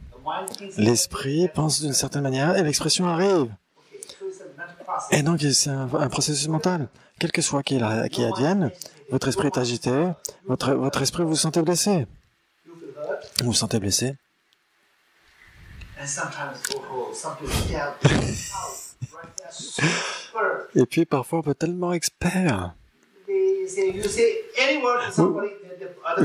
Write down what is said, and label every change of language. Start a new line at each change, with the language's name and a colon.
English: the mind thinks,
French: L'esprit pense d'une certaine manière et l'expression arrive.
English: so it's a mental process.
French: Et donc c'est un processus mental. Quel que soit qui advienne, votre esprit est agité, votre esprit vous sentez blessé.
English: You feel hurt,
French: Vous vous sentez blessé.
English: and sometimes, some people get out right there, super.
French: Et puis parfois on peut être tellement expert.
English: You say any word to somebody, the other